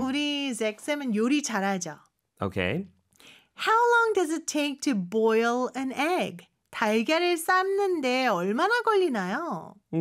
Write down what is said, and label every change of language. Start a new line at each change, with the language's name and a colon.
Korean: 우리 잭쌤은 요리 잘하죠?
English: Okay. How long does it take to boil an egg?
Korean: 달걀을 삶는데 얼마나 걸리나요?